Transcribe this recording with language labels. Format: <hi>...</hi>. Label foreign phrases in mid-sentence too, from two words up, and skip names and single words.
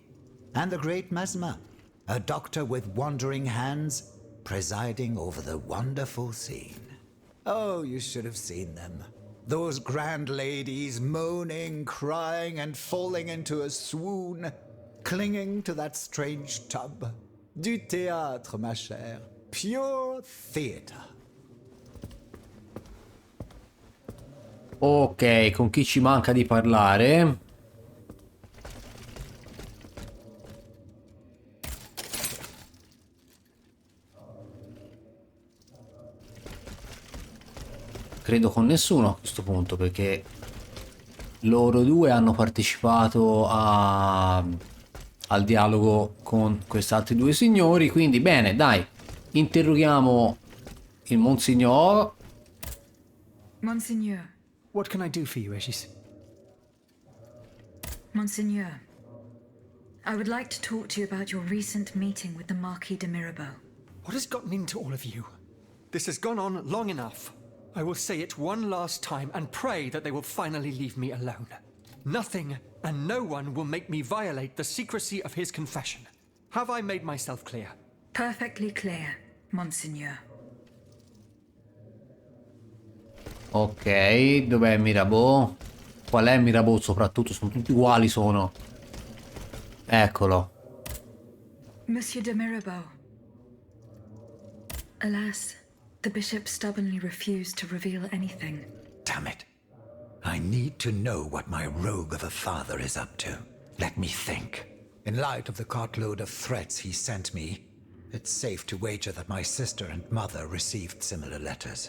<en>And the great Mesmer, a doctor with wandering hands, presiding over the wonderful scene. Oh, you should have seen them. Those grand ladies moaning, crying, and falling into a swoon, clinging to that strange tub.</en> <fr>Du théâtre, ma chère.</fr> <en>Pure theater.</en> <it>Ok, con chi ci manca di parlare? Credo con nessuno a questo punto, perché loro due hanno partecipato al dialogo con questi altri due signori, quindi bene, dai, interroghiamo il Monsignor.</it> <en>Monseigneur. What can I do for you, Aegis? Monseigneur, I would like to talk to you about your recent meeting with the Marquis de Mirabeau. What has gotten into all of you? This has gone on long enough. I will say it one last time and pray that they will finally leave me alone. Nothing and no one will make me violate the secrecy of his confession. Have I made myself clear? Perfectly clear, Monseigneur.</en> <it>Ok, dov'è Mirabeau? Qual è Mirabeau soprattutto? Sono tutti uguali, sono. Eccolo.</it> <en>Monsieur de Mirabeau. Alas, the bishop stubbornly refused to reveal anything. Damn it. I need to know what my rogue of a father is up to. Let me think. In light of the cartload of threats he sent me, it's safe to wager that my sister and mother received similar letters.</en>